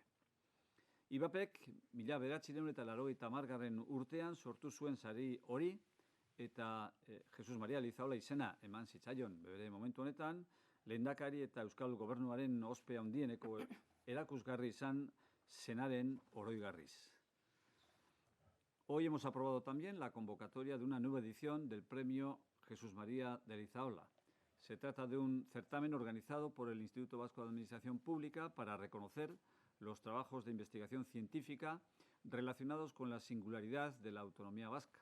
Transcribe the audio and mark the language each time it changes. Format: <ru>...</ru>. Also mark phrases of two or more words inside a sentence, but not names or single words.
<eu>IBAPek 1980 urtean sortu zuen sari hori, eta Jesus Maria Leizaola izena eman zitzaion bere momentu honetan, lehendakari eta Euskal Gobernuaren ospe handieneko erakusgarri izan zenaren oroigarriz.</eu> <es>Hoy hemos aprobado también la convocatoria de una nueva edición del Premio Jesús María de Leizaola. Se trata de un certamen organizado por el Instituto Vasco de Administración Pública para reconocer los trabajos de investigación científica relacionados con la singularidad de la autonomía vasca.</es>